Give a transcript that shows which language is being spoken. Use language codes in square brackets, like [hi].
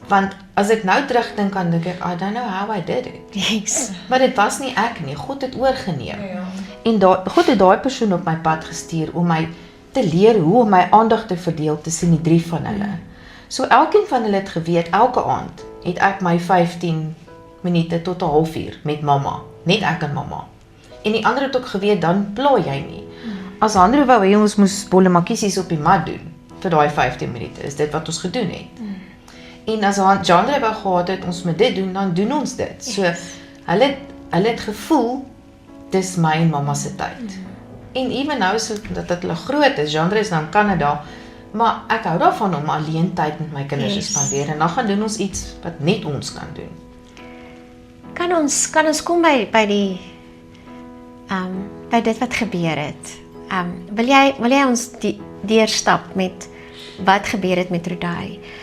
[af] Want as ek nou terugdink aan dink ek, [en] I don't know how I did it. Yes. [af] Maar dit was nie ek nie, God het oorgeneem. Ja. En God het daai persoon op my pad gestuur om my te leer hoe om my aandag te verdeel tussen die 3 van hulle. So elkeen van hulle het geweet, elke aand het ek my 15 minute tot 'n halfuur met mamma, net ek en mamma. En die ander het ook geweet, dan pla jy nie. As Andrew wou hê ons moes bolle makkiesies op die mat doen vir daai 15 minute, is dit wat ons gedoen het. En as Jandre wou gehad het, ons moet dit doen, dan doen ons dit. So, hulle het gevoel, dis my en mamma se tyd. En even nou, so dat hulle groot is, Jandre is nou in Canada, maar ek hou daarvan om alleen tyd met my kinders te spandeer, en dan gaan doen ons iets wat net ons kan doen. Kan ons kom by die by dit wat gebeur het. Wil jy ons deurstap met wat gebeur het met Rodai?